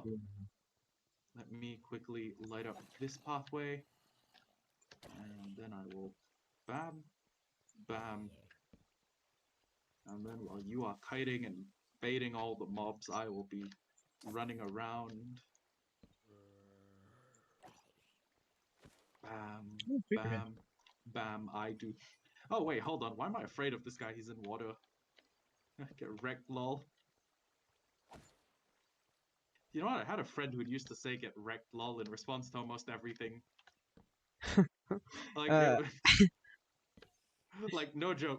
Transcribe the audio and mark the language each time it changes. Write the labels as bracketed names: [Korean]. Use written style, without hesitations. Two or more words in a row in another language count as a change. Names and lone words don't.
[English] Let me quickly light up this pathway, and then I will bam, bam, and then while you are kiting and baiting all the mobs, I will be running around. Bam, Oh, Paperhead. bam, bam, I do. Oh wait, hold on. Why am I afraid of this guy? He's in water. Get wrecked, lol. You know what? I had a friend who used to say "get wrecked, lol" in response to almost everything. Like Uh, like no joke.